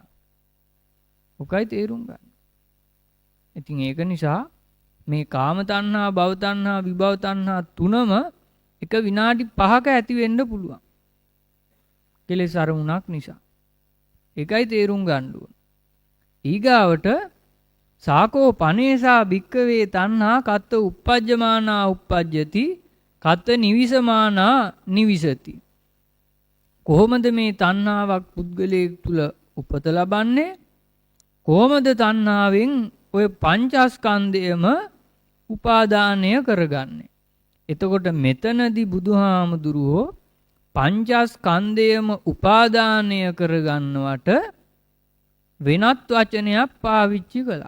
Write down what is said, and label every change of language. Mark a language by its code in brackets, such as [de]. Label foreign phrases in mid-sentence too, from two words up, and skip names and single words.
[si] ඔකයි තේරුම් ගන්න. ඉතින් ඒක නිසා මේ කාම තණ්හා, භව තණ්හා, විභව තණ්හා තුනම එක විනාඩි 5ක ඇති වෙන්න පුළුවන්. කෙලෙස් අරමුණක් නිසා. ඒකයි තේරුම් ගන්න ඕන. [pi] ඊගාවට සාකෝ පනේසා භික්කවේ තණ්හා කත්ත uppajjamaana uppajjati කත්ත නිවිසමානා නිවිසති. [si] කොහොමද මේ තණ්හාවක් පුද්ගලයෙක් තුල උපත ලබන්නේ? කොහොමද තණ්හාවෙන් ඔය පංචස්කන්ධයම උපාදානය කරගන්නේ? එතකොට මෙතනදී බුදුහාමුදුරුවෝ පංචස්කන්ධයම උපාදානය කරගන්නවට වෙනත් වචනයක් පාවිච්චි කළා.